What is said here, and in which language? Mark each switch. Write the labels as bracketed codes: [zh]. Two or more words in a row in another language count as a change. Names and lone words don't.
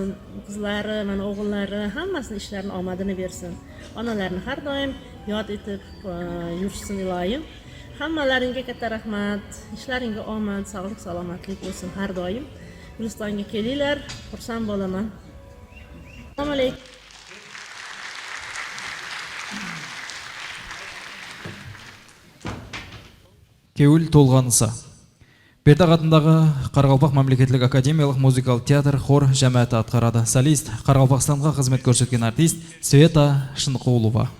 [uz] Qizlari, mana o'g'illari hammasini ishlarini omadini bersin. Onalarni har doim yod etib yursin iloyim. Hammalaringga katta rahmat. Ishlaringga omad, sog'lik, salomatlik bo'lsin har doim. Gulistonga kelinglar, xursand bo'laman. Assalomu alaykum. [kaa] Кеуіл толғанысы. Бердақ атындағы Қарақалпақ мемлекеттік академиялық музыкалық театр хор жәмәті атқарады. Солист Қарақалпақстанға қызмет көрсеткен артист Света Шынқұлова.